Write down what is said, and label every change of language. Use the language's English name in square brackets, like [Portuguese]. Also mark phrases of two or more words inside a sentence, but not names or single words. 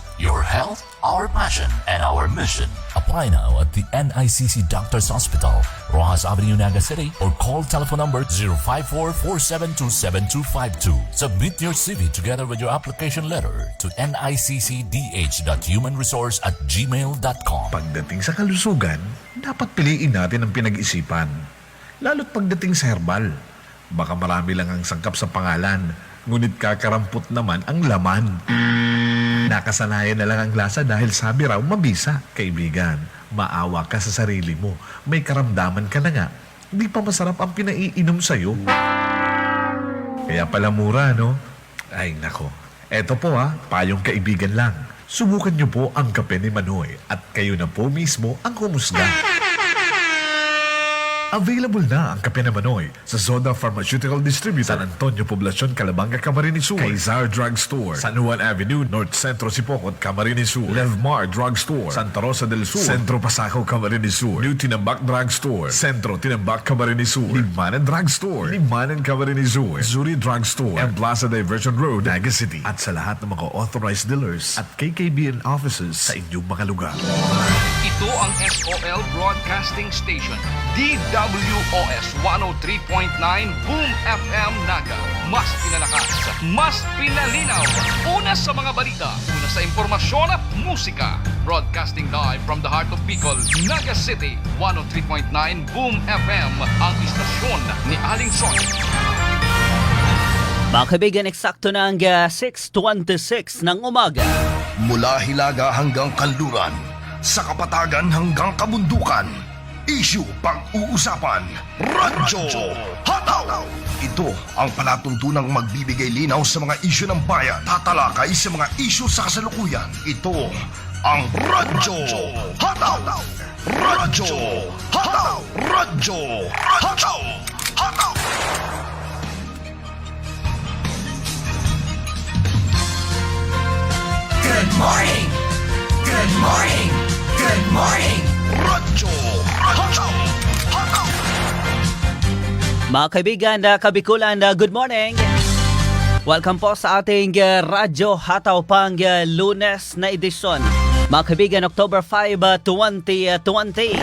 [English] Your health, our passion, and our mission. Apply now at the NICC Doctors Hospital, Rojas Avenue, Naga City, or call telephone number 054-472-7252. Submit your CV together with your application letter to niccdh.humanresource@gmail.com. [Filipino] Pagdating sa kalusugan, dapat piliin natin ang pinag-isipan. Lalo't pagdating sa herbal, baka marami lang ang sangkap sa pangalan, ngunit kakarampot naman ang laman. Nakasanayan na lang ang lasa dahil sabi raw mabisa. Kaibigan, maawa ka sa sarili mo. May karamdaman ka na nga. Hindi pa masarap ang pinaiinom sa'yo. Kaya pala mura, no? Ay, nako. Eto po payong kaibigan lang. Subukan niyo po ang kape ni Manoy at kayo na po mismo ang humusga. Available na ang Kape na Manoy sa Zoda Pharmaceutical Distributor, San Antonio Poblacion, Calabanga, Camarines Sur, Kaysar Drug Store, San Juan Avenue, North Centro Sipocot, Camarines Sur, Levmar Drug Store, Santa Rosa del Sur, Centro Pasaco, Camarines Sur, New Tinambak Drug Store, Centro Tinambak, Camarines Sur, Limanan Drug Store, Limanan, Camarines Sur, Zuri Drug Store, and Plaza Diversion Road, Naga City. At sa lahat ng mga [English] authorized dealers [Filipino] at KKBN offices sa inyong mga lugar. Ito ang SOL Broadcasting Station, DWOS 103.9 Boom FM Naga. Mas pinalakas, mas pinalinaw. Una sa mga balita, una sa impormasyon at musika. [English] Broadcasting live from the heart of Bicol, Naga City, 103.9 Boom FM, [Filipino] ang istasyon ni Aling Son. Mga kaibigan, eksakto na ang 6:26 ng umaga. Mula Hilaga hanggang Kanluran, sa Kapatagan hanggang Kabundukan, issue pag-uusapan, Radyo Hataw! Ito ang palatuntunang magbibigay linaw sa mga issue ng bayan, tatalakay sa mga issue sa kasalukuyan. Ito ang Radyo Hataw! Radyo Hataw! Radyo Hataw! Hataw! [English] Good morning! Good morning! Good morning! Radyo Hataw! Hataw! [Filipino] Mga kaibigan, kabikulan, [English] good morning! [Filipino] Welcome po sa ating Radyo Hataw pang Lunes na edisyon. Mga kaibigan, October 5, 2020.